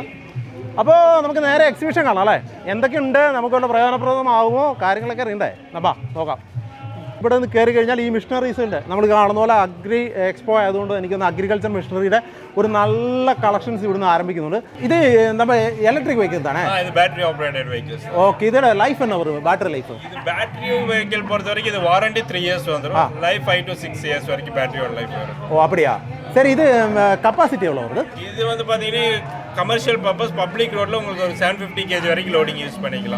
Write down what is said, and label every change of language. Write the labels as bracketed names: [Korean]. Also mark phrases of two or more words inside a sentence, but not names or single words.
[Malayalam] അപ്പോൾ നമുക്ക് നേരെ എക്സിബിഷൻ കാണാം അല്ലേ, എന്തൊക്കെയുണ്ട്, നമുക്ക് വല്ല പ്രയോജനപ്രദമാകുമോ, കാര്യങ്ങളൊക്കെ അറിയണ്ടേ. അപ്പം നോക്കാം. ഇവിടെ നിന്ന് കയറി കഴിഞ്ഞാൽ ഈ മിഷണറീസ് ഉണ്ട്, നമ്മൾ കാണുന്ന പോലെ [English] agri expo [Malayalam] ആയതുകൊണ്ട് എനിക്കൊന്ന് [English] agriculture machinery ഉടെ [Malayalam] ഒരു നല്ല കളക്ഷൻസ് ഇവിടുന്ന് ആരംഭിക്കുന്നുണ്ട്. ഇത് നമ്മൾ [English] electric vehicle [Malayalam] தானே? [Tamil] இது [English] battery operated vehicles. [Tamil] ஓகே, இதோட லைஃப் என்ன வரும்? [English] battery life [Tamil] இது [English] battery vehicle [Tamil] பொறுத்த வரைக்கும் இது வாரண்டி 3 இயர்ஸ் வந்துரும். லைஃப் 5 to 6 இயர்ஸ் வரைக்கும் பேட்டரியோட லைஃப் வரும். ஓ அப்படியா? சரி, இது கெபாசிட்டி எவ்வளவு வருது? இது வந்து பாத்தீங்கன்னா [English] commercial purpose public road ல [Tamil] உங்களுக்கு ஒரு 750 kg வரைக்கும் [English] loading use [Tamil] பண்ணிக்கலாம்.